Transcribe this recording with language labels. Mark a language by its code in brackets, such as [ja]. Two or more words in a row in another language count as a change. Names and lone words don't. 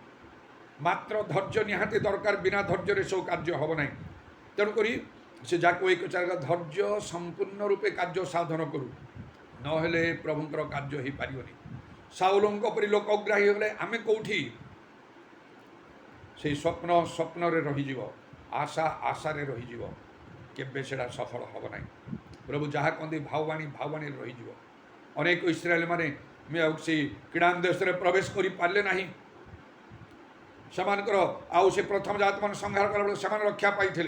[or] ମାତ୍ର ଧୈର୍ଯ୍ୟ ନିହାତି ଦରକାର, ବିନା ଧୈର୍ଯ୍ୟରେ ସବୁ କାର୍ଯ୍ୟ ହେବ ନାହିଁ। ତେଣୁକରି ସେ ଯାକୁ ଏକ ଚାରିଲା ଧୈର୍ଯ୍ୟ ସମ୍ପୂର୍ଣ୍ଣ ରୂପେ କାର୍ଯ୍ୟ ସାଧନ କରୁ, ନହେଲେ ପ୍ରଭୁଙ୍କର କାର୍ଯ୍ୟ ହୋଇପାରିବନି। ସାଉଲଙ୍କ ପରି ଲୋକ ଅଗ୍ରାହୀ ହେଲେ ଆମେ କେଉଁଠି? ସେଇ ସ୍ୱପ୍ନ স্বপ্ନରେ ରହିଯିବ, ଆଶା ଆଶାରେ ରହିଯିବ, କେବେ ସେଟା ସଫଳ ହେବ ନାହିଁ। ପ୍ରଭୁ ଯାହା କହନ୍ତି ଭାବବାଣୀ ଭାବବାଣୀରେ ରହିଯିବ। ଅନେକ ଇସ୍ରାଏଲମାନେ ସେଇ କିଣାନ ଦେଶରେ ପ୍ରବେଶ କରିପାରିଲେ ନାହିଁ। ସେମାନଙ୍କର ଆଉ ସେ ପ୍ରଥମ ଜାତମାନେ ସଂହାର କଲାବେଳେ ସେମାନେ ରକ୍ଷା ପାଇଥିଲେ।